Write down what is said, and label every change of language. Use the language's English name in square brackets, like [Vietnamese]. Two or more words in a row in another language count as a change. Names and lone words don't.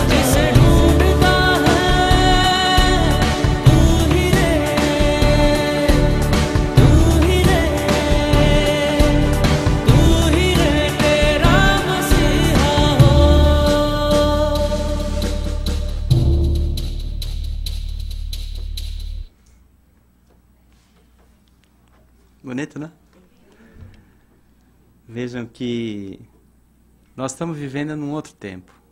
[Hindi] जिसे ढूंढता है तू ही रे, तू ही रे, तू ही रे तेरा मसीहा हो। [Portuguese] Bonito, né? Vejam que nós estamos vivendo num outro tempo.